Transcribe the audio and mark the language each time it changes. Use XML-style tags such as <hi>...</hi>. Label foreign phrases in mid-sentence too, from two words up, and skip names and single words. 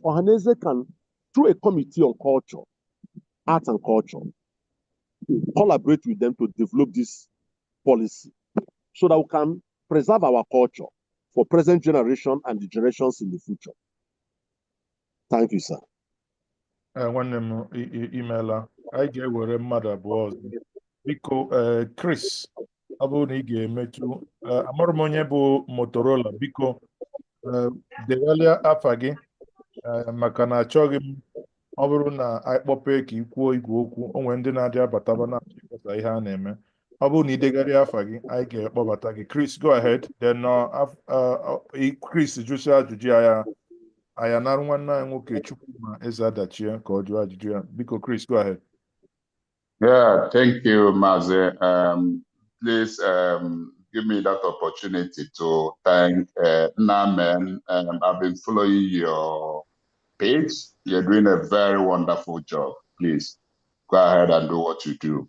<en>Ohaneze can, through a committee on culture, arts and culture, collaborate with them to develop this policy so that we can preserve our culture for present generation and the generations in the future. Thank you, sir.</en> <ig>Nwanne m imeela, anyị ga-ewere mmadụ abụọ ọzọ. Biko, Chris, ọ bụrụ na ị ga-emetụ, amarụ m onye bụ Motorola, biko degharịa afa gị maka na achọghị m ọ bụrụ na anyị kpọpee ka ị kwuo igwe okwu, o nwere ndị na-adị abataba na-achịkọta ihe a na-eme. Ọ bụrụ na ị degharịa afa gị, anyị ga-akpọbata gị.</ig> <en>Chris, go ahead.</en> <ig>Then Chris jụsịa ajụjụ ya narụ nwanne anyị nwoke Chukwuma Eze Adachie ka ọ jụọ ajụjụ ya. Biko, Chris,</ig> <en>go ahead. Yeah, thank you, Maze. Please give me that opportunity to thank Namen. I've been following your page. You're doing a very wonderful job. Please go ahead and do what you do.</en>